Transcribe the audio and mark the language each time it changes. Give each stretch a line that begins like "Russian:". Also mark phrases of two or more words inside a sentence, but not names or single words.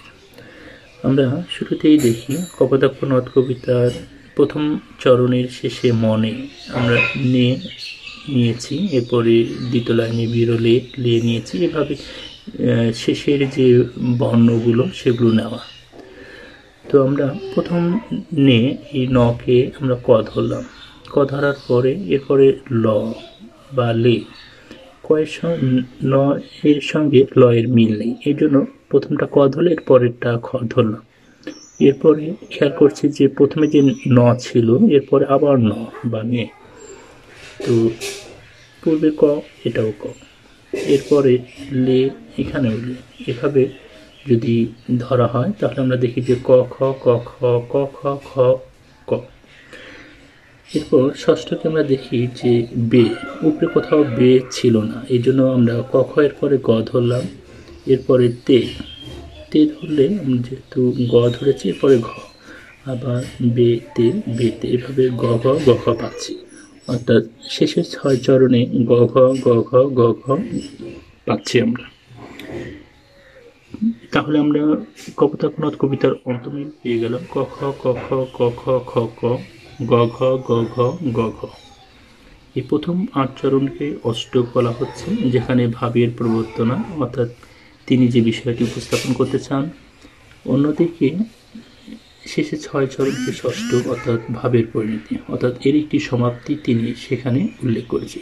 Bangla: আমরা শুরুতেই দেখি কপোতাক্ষ নদ কবিতার প্রথম চরণের শেষে মনে আমরা নিয়েছি, এরপরে দ্বিতীয় লাইনে বিরলে নিয়েছি, এভাবে শেষের যে বর্ণগুলো সেগুলো নেওয়া। তো আমরা প্রথম এই নকে আমরা ক ধরলাম, ক ধরার পরে এরপরে ল বা লে, কয়ের ন এর সঙ্গে ল এর মিল নেই, এই জন্য প্রথমটা ক ধরলে এর পরেরটা খ ধরলাম। এরপরে খেয়াল করছি যে প্রথমে যে ন ছিল এরপরে আবার ন বা নে, তো পূর্বে ক, এটাও ক, এরপরে লে, এখানেও লে। এভাবে যদি ধরা হয় তাহলে আমরা দেখি যে ক খ ক খ ক খ খ ক। এরপর ষষ্ঠকে আমরা দেখি যে বে, উপরে কোথাও বে ছিল না, এই জন্য আমরা ক খ এর পরে গ ধরলাম। এরপরে তে ধরলে যেহেতু গ ধরেছি, এরপরে ঘ, আবার বেতে, এভাবে গ ঘ পাচ্ছি, অর্থাৎ শেষের 6 চরণে গ ঘ পাচ্ছি আমরা। তাহলে আমরা কপোতাক্ষ নদ কবিতার অন্তমিল পেয়ে গেলাম ক খ ক খ ক খ খ ক গ ঘ গ ঘ গ ঘ। এই প্রথম 8 চরণকে অষ্টক বলা হচ্ছে, যেখানে ভাবের প্রবর্তনা, অর্থাৎ তিনি যে বিষয়টি উপস্থাপন করতে চান। অন্যদিকে শেষে 6 চরণকে ষষ্ঠক, অর্থাৎ ভাবের পরিণতি, অর্থাৎ এর একটি সমাপ্তি তিনি সেখানে উল্লেখ করেছেন।